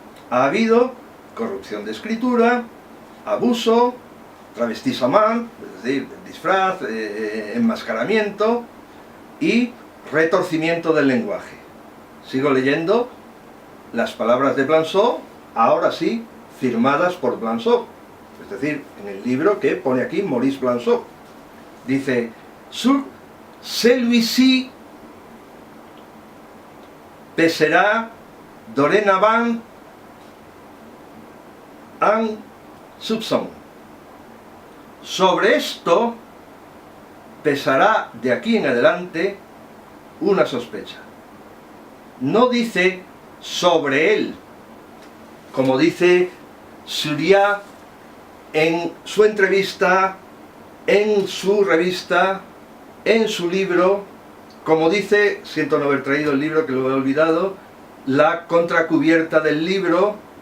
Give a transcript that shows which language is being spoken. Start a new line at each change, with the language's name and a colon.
Spanish: Ha habido corrupción de escritura, abuso, travestissement, es decir, disfraz, enmascaramiento y retorcimiento del lenguaje. Sigo leyendo las palabras de Blanchot, ahora sí, firmadas por Blanchot, es decir, en el libro que pone aquí Maurice Blanchot.
French: Dice, sur celui-ci pèsera dorénavant un soupçon.
Spanish: Sobre esto pesará de aquí en adelante una sospecha. No dice sobre él, como dice Surya en su entrevista, en su revista, en su libro, como dice, siento no haber traído el libro que lo he olvidado, la contracubierta del libro,